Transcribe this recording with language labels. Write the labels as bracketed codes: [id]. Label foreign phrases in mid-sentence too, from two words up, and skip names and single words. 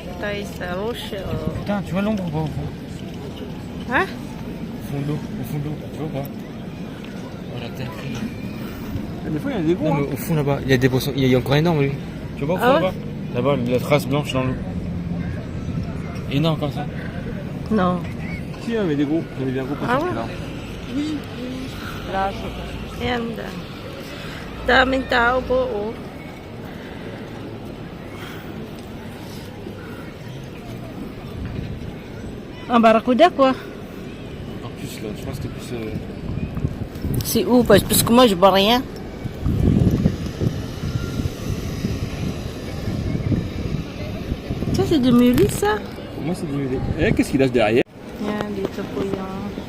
[tl] guys sa Rochelle. [fr] Putain, tu vois l'ombre ou pas au fond? Ha? Au fond de l'eau, au fond de l'eau, tu vois ou pas? Oh la terre grise. Des fois il y a des gros. Non, mais au fond là-bas, il y a des poissons, il y a encore énorme lui. Tu vois au fond Ah ouais? là-bas? Là-bas, la trace blanche dans l'eau. Énorme comme ça. No. Si, mais des gros, il y a des gros Ah poissons ouais? là. [tl] Ayan. Daming tao po, oh. [fr] Un barracuda, quoi. En plus là, je pense que c'est plus. C'est où? Parce que moi, je vois rien. Ça, c'est du mulis, ça? Pour moi c'est du mulet. Eh, qu'est-ce qu'il lâche derrière? [tl] Yan, dito po yung...